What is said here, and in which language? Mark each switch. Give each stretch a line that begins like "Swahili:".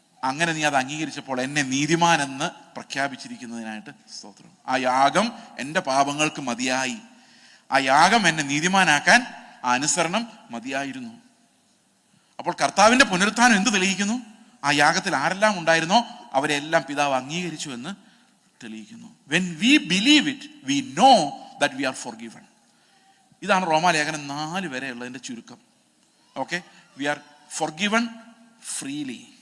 Malayalam: അങ്ങനെ നീ അത് അംഗീകരിച്ചപ്പോൾ എന്നെ നീതിമാൻ എന്ന് പ്രഖ്യാപിച്ചിരിക്കുന്നതിനായിട്ട് സ്തോത്രം. ആ യാഗം എൻ്റെ പാപങ്ങൾക്ക് മതിയായി. ആ യാഗം എന്നെ നീതിമാനാക്കാൻ ആ അനുസരണം മതിയായിരുന്നു. അപ്പോൾ കർത്താവിന്റെ പുനരുത്ഥാനം എന്ത് തെളിയിക്കുന്നു? ആ യാഗത്തിൽ ആരെല്ലാം ഉണ്ടായിരുന്നോ അവരെല്ലാം പിതാവ് അംഗീകരിച്ചു എന്ന് തെളിയിക്കുന്നു.
English: When we believe it, we know that we are forgiven.
Malayalam: ഇതാണ് റോമാലേഖനം 4 വരെയുള്ളതിന്റെ ചുരുക്കം.
English: Okay, we are forgiven freely.